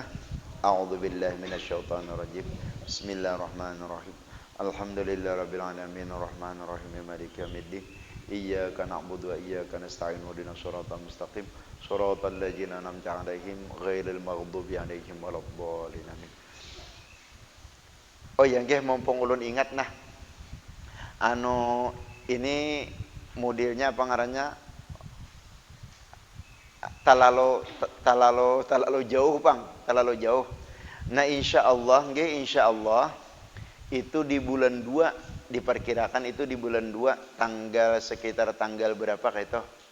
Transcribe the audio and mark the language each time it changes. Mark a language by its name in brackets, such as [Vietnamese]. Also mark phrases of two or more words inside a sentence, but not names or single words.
[Arabic] أعوذ بالله من الشيطان الرجيم. بسم الله الرحمن الرحيم. الحمد لله رب العالمين الرحمن الرحيم مالك يوم الدين. إياك نعبد وإياك نستعين اهدنا الصراط المستقيم. صراط الذين أنعمت عليهم غير المغضوب عليهم ولا الضالين. Amin. [Banjar] Oh ya nggih mumpung ulun ingat nah. Ini modelnya apa ngarannya? Talalu jauh Bang, talalu jauh. [Indonesian] Nah insyaallah nggih insyaallah itu di bulan 2 diperkirakan itu di bulan 2 sekitar tanggal berapa kayak itu?